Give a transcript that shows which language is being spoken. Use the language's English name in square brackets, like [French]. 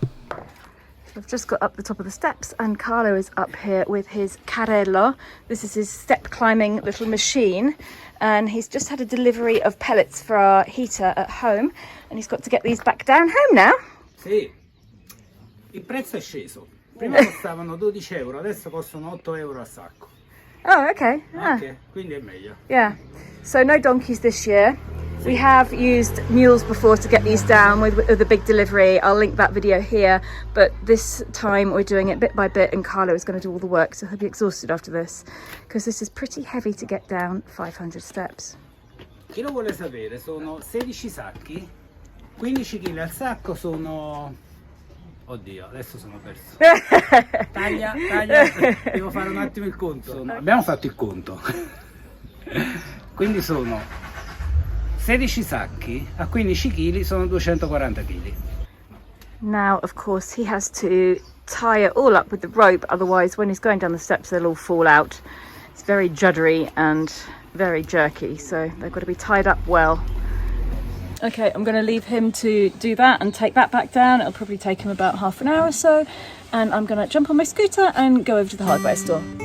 [English] I've just got up the top of the steps and Carlo is up here with his carrello. This is his step climbing little machine, and he's just had a delivery of pellets for our heater at home and he's got to get these back down home now. [Italian] Sì, il prezzo è sceso. Prima costavano 12 euro, adesso costano 8 euro a sacco. [English] Oh, okay. [Italian] Ok, quindi è meglio. [English] Yeah. So no donkeys this year. We have used mules before to get these down with the big delivery. I'll link that video here. But this time we're doing it bit by bit, and Carlo is going to do all the work, so he'll be exhausted after this because this is pretty heavy to get down 500 steps. [Italian] Chi lo vuole sapere, sono 16 sacchi, 15 kg al sacco sono... Oddio, adesso sono perso. Taglia, devo fare un attimo il conto. Abbiamo fatto il conto. Quindi sono 16 sacchi a 15 kg, sono 240 kg. [English] Now, of course, he has to tie it all up with the rope, otherwise when he's going down the steps they'll all fall out. It's very juddery and very jerky, so they've got to be tied up well. Okay, I'm going to leave him to do that and take that back down. It'll probably take him about half an hour or so, and I'm going to jump on my scooter and go over to the hardware store.